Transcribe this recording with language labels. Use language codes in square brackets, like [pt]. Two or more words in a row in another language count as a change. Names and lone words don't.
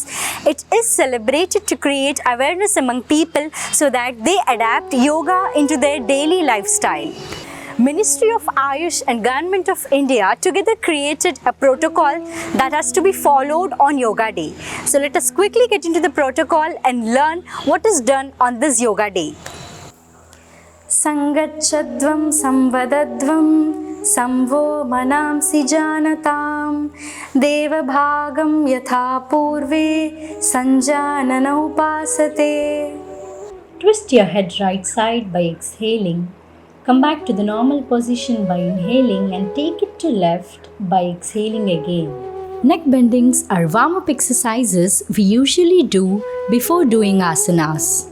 [en] It is celebrated to create awareness among people so that they adapt yoga into their daily lifestyle. Ministry of Ayush and Government of India together created a protocol that has to be followed on Yoga Day. So let us quickly get into the protocol and learn what is done on this Yoga Day. [sa] Sangachadvam samvadadvam Samvo manamsi janatam Devabhagam yatha purve Sanjanana upasate. [en] Twist your head right side by exhaling. Come back to the normal position by inhaling and take it to left by exhaling again. Neck bendings are warm-up exercises we usually do before doing asanas.